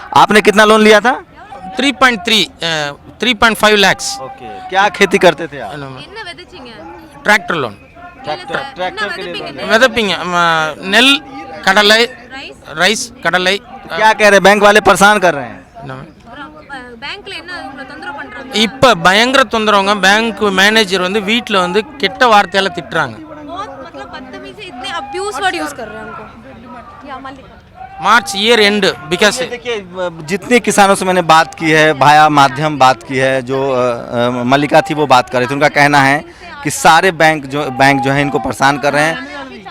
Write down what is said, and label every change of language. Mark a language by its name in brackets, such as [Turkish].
[Hindi] आपने कितना लोन लिया था? [English] 3.5 lakhs. [Hindi] ओके, क्या खेती करते थे आप? [Tamil] என்ன விதைச்சீங்க? [English] Tractor loan. [Hindi] ट्रैक्टर के लिए [Tamil] விதைப்பீங்க நெல் கடலை ரைஸ் கடலை. [Hindi] क्या कह रहे हैं बैंक वाले? परेशान कर रहे हैं। [Tamil] பேங்க்ல என்ன உங்களை தொந்தரவு பண்றாங்க? இப்போ பயங்கர தொந்தரவுங்க. பேங்க் மேனேஜர் வந்து வீட்டில் வந்து கெட்ட வார்த்தையால திட்டுறாங்க. [Hindi] बहुत मतलब बदतमीजी इतने अब्यूज वर्ड यूज कर रहे हैं उनको। या मालिक मार्च ईयर एंड बिकॉज देखिए, जितने किसानों से मैंने बात की है, भाया माध्यम बात की है, जो मल्लिका थी वो बात कर रही थी, उनका कहना है कि सारे बैंक जो है इनको परेशान कर रहे हैं।